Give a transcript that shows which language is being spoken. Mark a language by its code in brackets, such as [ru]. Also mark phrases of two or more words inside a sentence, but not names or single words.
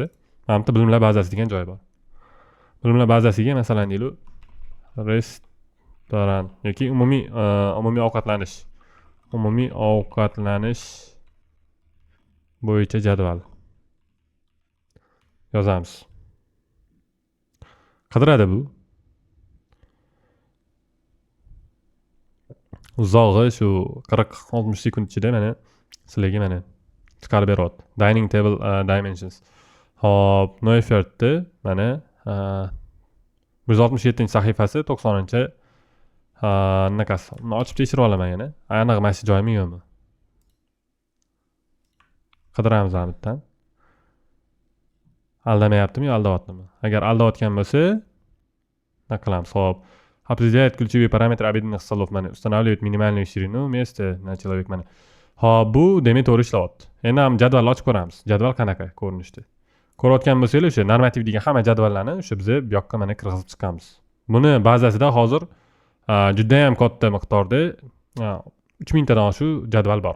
[uz] Mana bu bilimlar bazasi degan joy bor. Bilimlar bazasiga masalan deylik restoran yoki umumiy ovqatlanish bo'yicha jadval yozamiz. Qidiradi bu. Uzog'i shu 40-60 sekund ichida mana sizlarga mana chiqarib beryapti. [en] Dining table dimensions. [uz] Hop, Neufert'ni mana 167-sahifasi 90-chi anaqasi. Uni ochib tekshirib olaman yana. Aniq mana shu joymi yo'qmi? Qidiramiz ham bittan. Aldamayaptimi yo aldayaptimi? Agar aldayotgan bo'lsa, nima qilamiz? Hop. [ru] Определяет ключевые параметры обеденных столов. Mana устанавливает минимальную ширину места на человек mana. [uz] Hop, bu demak to'g'ri ishlayapti. Endi ham jadvalni ochib ko'ramiz. Jadval qanaqa ko'rinishda? Ko'rayotgan bo'lsangiz, o'sha normativ degan hamma jadvallarni o'sha biz bu yoqqa mana kirgizib chiqamiz. Buni bazasida hozir juda ham katta miqdorda 3000 tadan shu jadval bor.